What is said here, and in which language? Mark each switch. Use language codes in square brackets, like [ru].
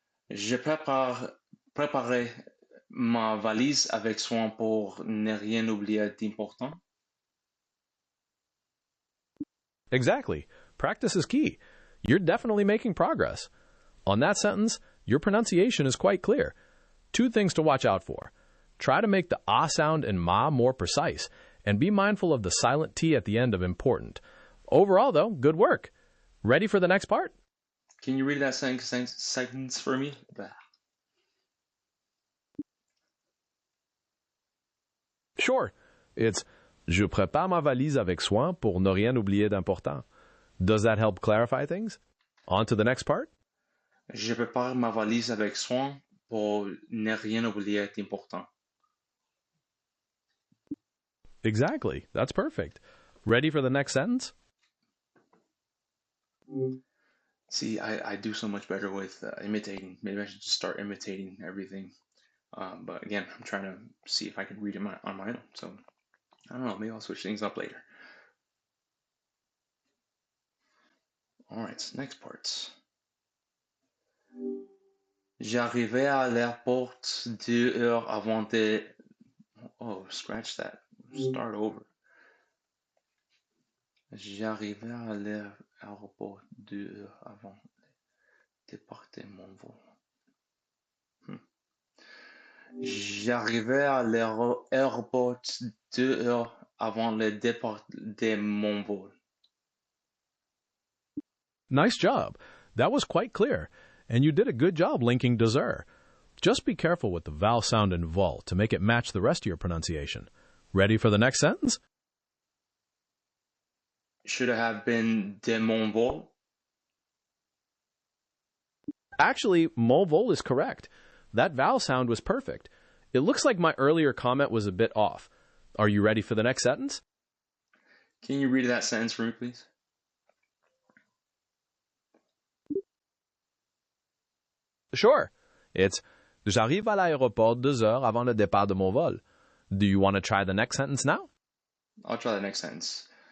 [fr] Je préparer ma valise avec soin pour ne rien oublier d'important. [en] Exactly. Practice is key. You're definitely making progress. On that sentence, your pronunciation is quite clear. Two things to watch out for. Try to make the ah sound in ma more precise, and be mindful of the silent T at the end of important. Overall, though, good work. Ready for the next part? Can you read that sentence for me? Sure. It's [fr] Je prépare ma valise avec soin pour ne rien oublier d'important. [en] Does that help clarify things? On to the next part? [fr] Je prépare ma valise avec soin pour ne rien oublier d'important. [en] Exactly. That's perfect. Ready for the next sentence? See, I do so much better with imitating. Maybe I should just start imitating everything. But again, I'm trying to see if I can read it on my own. So I don't know. Maybe I'll switch things up later. All right, next part. [fr] J'arrivais à l'aéroport 2 heures avant de... [en] Oh, scratch that. Start over. [fr] J'arrivais à l'aéroport 2 heures avant de départer mon vol. J'arrivais à l'aéroport 2 heures avant le départ de mon vol. [en] Nice job. That was quite clear, and you did a good job linking deux heures. Just be careful with the vowel sound in vol to make it match the rest of your pronunciation. Ready for the next sentence? Should it have been de mon vol? Actually, mon vol is correct. That vowel sound was perfect. It looks like my earlier comment was a bit off. Are you ready for the next sentence? Can you read that sentence for me, please? Sure. It's [fr] J'arrive à l'aéroport 2 heures avant le départ de mon vol. [en] Do you want to try the next sentence now? I'll try the next sentence.